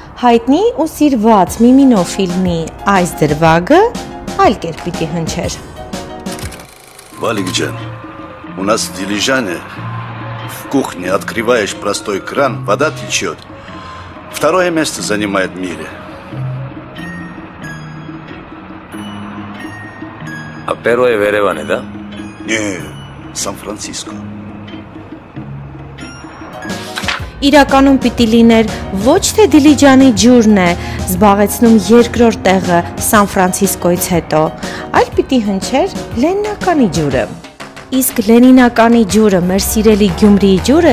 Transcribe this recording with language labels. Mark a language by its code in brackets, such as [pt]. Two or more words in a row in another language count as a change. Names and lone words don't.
[hy] հայտնի ու սիրված Միմինո ֆիլմի այս դրվագը այլ կերպ պիտի հնչեր։ [ru] Валик Джан, у нас дилижане. В кухне открываешь простой кран, вода течет. Второе место занимает в мире. А первое в Ереване, да? Не, Сан-Франциско. [hy] Իրականում պիտի լիներ ոչ թե Դիլիջանի ջուրն է զբաղեցնում երկրորդ տեղը Սան Ֆրանցիսկոից հետո, այլ պիտի հնչեր Լենինականի ջուրը։ Իսկ Լենինականի ջուրը, մեր սիրելի Գյումրիի ջուրը,